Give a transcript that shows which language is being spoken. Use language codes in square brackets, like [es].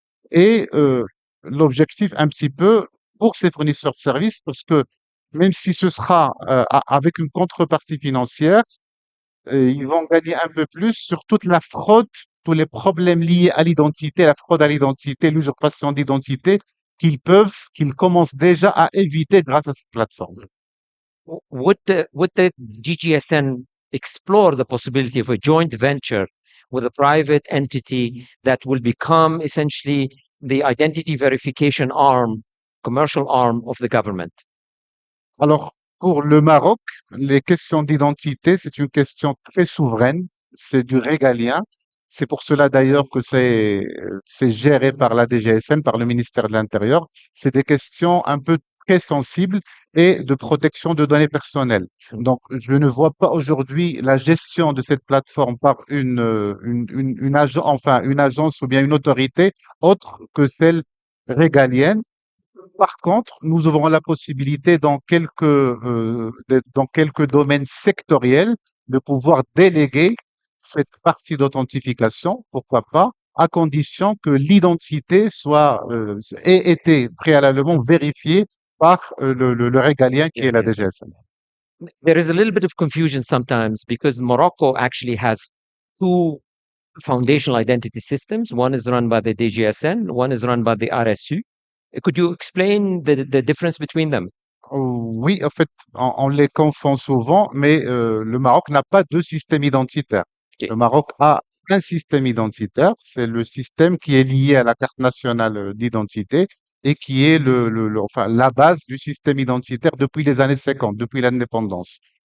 [fr] Et l'objectif un petit peu pour ces fournisseurs de services, parce que même si ce sera avec une contrepartie financière, ils vont gagner un peu plus sur toute la fraude, tous les problèmes liés à l'identité, la fraude à l'identité, l'usurpation d'identité qu'ils commencent déjà à éviter grâce à cette plateforme. [en] Would the DGSN explore the possibility of a joint venture with a private entity that will become essentially the identity verification arm, commercial arm of the government? [fr] Alors, pour le Maroc, les questions d'identité, c'est une question très souveraine, c'est du régalien. C'est pour cela d'ailleurs que c'est géré par la DGSN, par le ministère de l'Intérieur. C'est des questions un peu très sensibles et de protection de données personnelles. Donc, je ne vois pas aujourd'hui la gestion de cette plateforme par une agence ou bien une autorité autre que celle régalienne. Par contre, nous ouvrons la possibilité dans quelques domaines sectoriels de pouvoir déléguer cette partie d'authentification, pourquoi pas, à condition que l'identité ait été préalablement vérifiée par le régalien qui est la DGSN. [en] There is a little bit of confusion sometimes because Morocco actually has two foundational identity systems. One is run by the DGSN, one is run by the RSU. Could you explain the difference between them? [fr] Oui, en fait, on les confond souvent, mais le Maroc n'a pas deux systèmes identitaires. Le Maroc a un système identitaire, c'est le système qui est lié à la carte nationale d'identité et qui est la base du système identitaire depuis les années 50, depuis l'indépendance.